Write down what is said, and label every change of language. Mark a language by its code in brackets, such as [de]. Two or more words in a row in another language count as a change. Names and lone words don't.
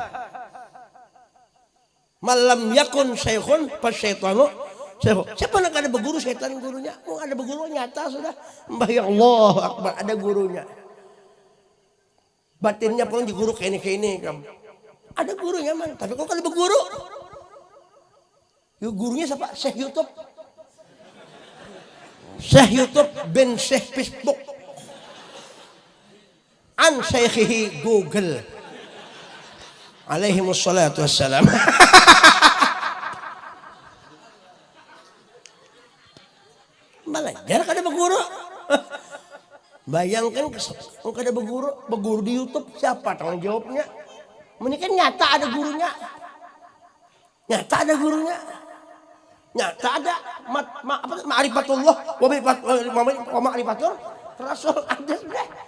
[ar] من لم يكن شيخه فالشيطان [bjn] siapa nak ada berguru setan gurunya ada berguru nyata sudah mbah ya Allah akbar ada gurunya batinnya pun di guru kayak ini ada gurunya man tapi kok kada berguru gurunya siapa? Syekh YouTube bin Syekh Facebook an Syekhihi Google [ar] عليه الصلاة والسلام. [bjn] Belajar kada berguru. Bayangkan kalau kada berguru di YouTube siapa tanggung jawabnya? Mungkin nyata ada gurunya. Nyata ada [ar] معرفة الله ومعرفة الرسول [bjn] ada sudah.